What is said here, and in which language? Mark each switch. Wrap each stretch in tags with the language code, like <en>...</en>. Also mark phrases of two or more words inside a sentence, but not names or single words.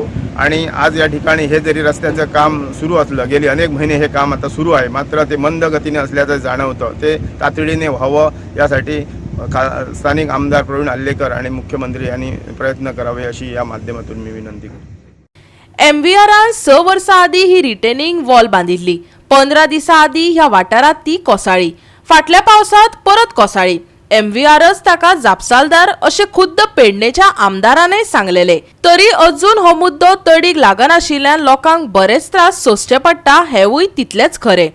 <mr>आणि आज या ठिकाणी हे जरी रस्त्याचं काम सुरू असलं, गेली अनेक महिने हे काम आता सुरू आहे, मात्र ते मंद गतीने असल्याचं जाणवतं. ते तातडीने व्हावं यासाठी स्थानिक आमदार प्रवीण आल्लेकर आणि मुख्यमंत्री यांनी प्रयत्न करावे अशी या माध्यमातून मी विनंती करतो.</mr> <kok>MVRान 6 वर्सां आदी ही</kok> <en>retaining wall</en> <kok>बांदिल्ली. 15 दिसां आदी ह्या वाठारात ती कोसळ्ळी. फाटल्या पावसात परत कोसळ्ळी. MVRच ताका जापसालदार अशें खुद्द पेडणेच्या आमदारानय सांगलेले. तरी अजून हो मुद्दो तडीक लागनाशिल्ल्यान लोकांक बरेच त्रास सोंसचे पडटा हेवूय तितलेच खरे.</kok>